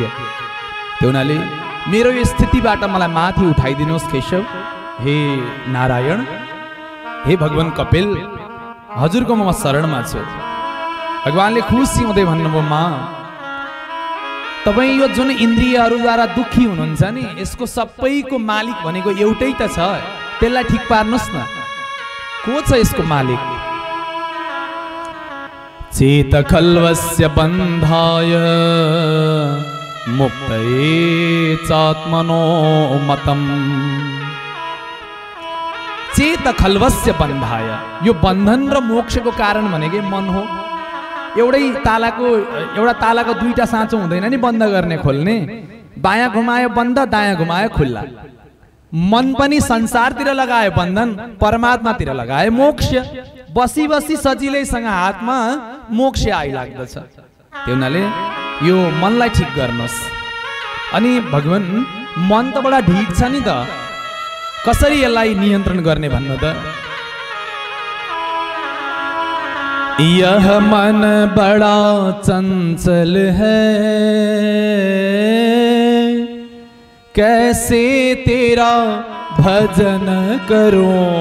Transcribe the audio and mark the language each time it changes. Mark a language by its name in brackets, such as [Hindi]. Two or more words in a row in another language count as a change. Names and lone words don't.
[Nepali] त्यो हुनाले मेरो यो स्थितिबाट मलाई माथि उठाइदिनुहोस् केशव, हे नारायण, हे भगवान कपिल, हजुरको म शरणमा छु। भगवानले खुसी हुँदै भन्नुभयो, मा तपाईँ यो जुन इन्द्रियहरूद्वारा दुखी हुनुहुन्छ नि, यसको सबैको मालिक भनेको एउटै त छ, त्यसलाई ठिक पार्नुहोस् न। को छ यसको मालिक? [Sanskrit] चेत खल्वस्य बन्धाय मुक्तये चात्मनो मतम। चेत खल्वस्य बन्धाय, [Nepali] यो बन्धन र मोक्षको कारण भनेकै मन हो। एउटा तालाको दुईटा साँचो हुँदैन नि बन्द गर्ने खोल्ने, बायाँ घुमायो बन्द, दायाँ घुमायो खुल्ला। मन पनि संसारतिर लगायो बन्धन, परमात्मातिर लगायो मोक्ष। बसी बसी सजिलैसँग हातमा मोक्ष आइलाग्दछ। त्यो हुनाले यो मनलाई ठिक गर्नुहोस्। अनि भगवान मन त बडा ढिक छ नि त, कसरी यसलाई नियन्त्रण गर्ने भन्नु त? [Hindi] यह मन बड़ा चंचल है, कैसे तेरा भजन करूं।